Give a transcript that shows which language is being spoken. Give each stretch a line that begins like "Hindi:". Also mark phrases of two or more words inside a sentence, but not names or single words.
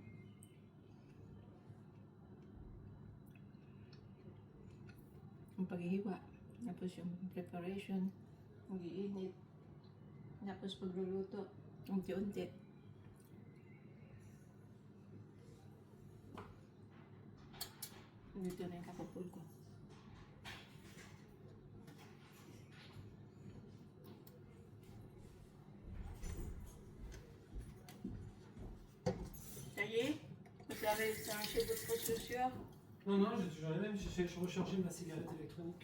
Filipino: Ang paghihiwa, tapos yung preparation, mag-iinit, tapos pagluluto, unti-unti. Dito na yung kakupul ko.
French: Ça y est? Vous avez chargé votre chaussure? Non, non, j'en ai même rechargé ma cigarette électronique.